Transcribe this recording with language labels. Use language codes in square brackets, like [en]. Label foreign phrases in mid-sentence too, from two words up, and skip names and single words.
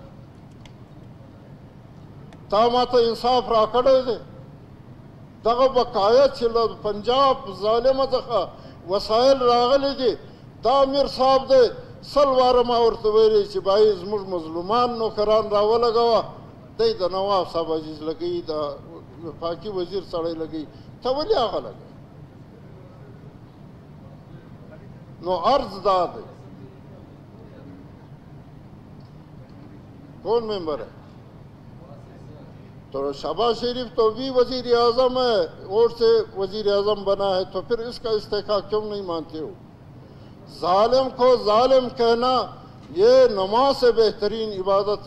[ps] تا ماته انصاف راکړی دی دغه بقایا چې له پنجاب ظالمه څخه وسایل راغلي دي دا امیر صاحب دی 100 واره ما ورته ویلي چې بای زموږ مظلومان نوکران راولګوه دی د نواب صاحب عزیز لګوي د وفاقي وزیر سړی لګوي ته ولې هغه لګوي نو عرض دا دی [ur] کون ممبر ہے تو شہباز شریف تو بھی وزیر اعظم ہے اور سے وزیر اعظم بنا ہے تو پھر اس کا استحقاق کیوں نہیں مانتے ہو ظالم کو ظالم کہنا یہ نماز سے بہترین عبادت